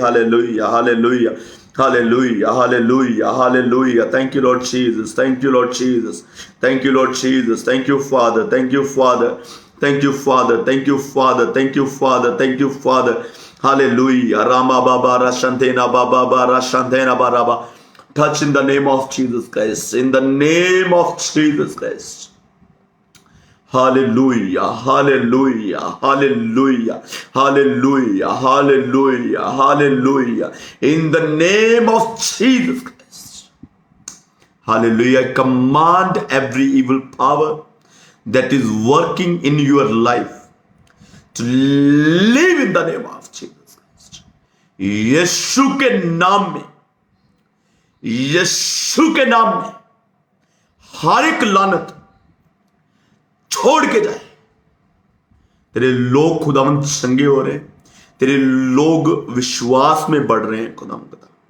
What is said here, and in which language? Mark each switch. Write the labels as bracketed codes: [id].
[en] Hallelujah hallelujah hallelujah hallelujah hallelujah. Thank you Lord Jesus, thank you Lord Jesus, thank you Lord Jesus, thank you father, thank you father, thank you father, thank you father, thank you father, thank you father. Hallelujah. Rama Baba Rashantena Baba Baba Rashantena Baraba. Touch in the name of Jesus Christ. In the name of Jesus Christ. Hallelujah. Hallelujah. Hallelujah. Hallelujah. Hallelujah. Hallelujah. In the name of Jesus Christ. Hallelujah. I command every evil power that is working in your life to live in the name of Jesus Christ. [hi] यीशु के नाम में, यीशु के नाम में हर एक लानत छोड़ के जाए। तेरे लोग खुदावंद चंगे हो रहे हैं, तेरे लोग विश्वास में बढ़ रहे हैं खुदावंद।